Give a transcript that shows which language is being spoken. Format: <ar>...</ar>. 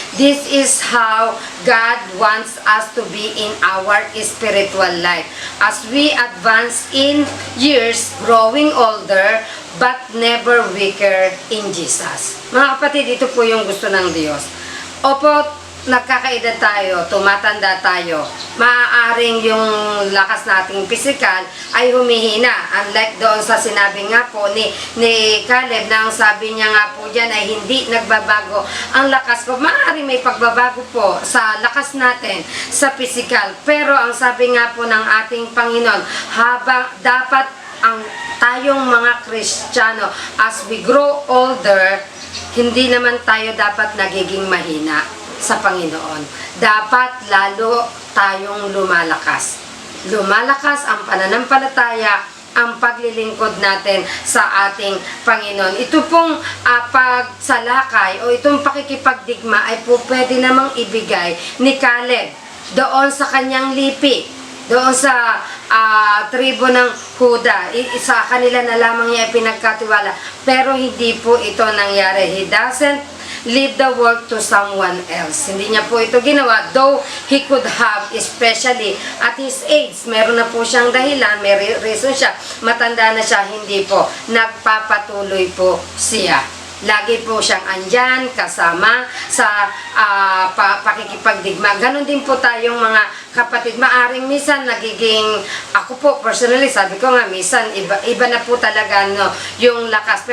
<en>This is how God wants us to be in our spiritual life. As we advance in years, growing older, but never weaker in Jesus.</en> <tl>Mga kapatid, ito po yung gusto ng Diyos. Opo, nagkakaedad tayo, tumatanda tayo, maaaring yung lakas nating pisikal ay humihina. Unlike doon sa sinabi nga po ni Caleb, na ang sabi niya nga po dyan ay hindi nagbabago ang lakas ko. Maaaring may pagbabago po sa lakas natin sa pisikal. Pero ang sabi nga po ng ating Panginoon, habang dapat ang tayong mga Kristiyano,</tl> <en>as we grow older,</en> <tl>hindi naman tayo dapat nagiging mahina sa Panginoon. Dapat lalo tayong lumalakas. Lumalakas ang pananampalataya, ang paglilingkod natin sa ating Panginoon. Ito pong pagsalakay o itong pakikipagdigma ay po pwede namang ibigay ni Caleb doon sa kanyang lipi, doon sa tribo ng Huda. Sa kanila na lamang niya pinagkatiwala. Pero hindi po ito nangyari.</tl> <en>He doesn't leave the work to someone else.</en> <tl>Hindi niya po ito ginawa,</tl> <en>though he could have, especially at his age.</en> <tl>Meron na po siyang dahilan, may reason siya, matanda na siya, hindi po. Nagpapatuloy po siya. Lagi po siyang andyan, kasama sa pakikipagdigma. Ganon din po tayong mga kapatid. Maaring minsan nagiging, ako po personally, sabi ko nga, minsan iba na po talaga no, yung lakas.</tl>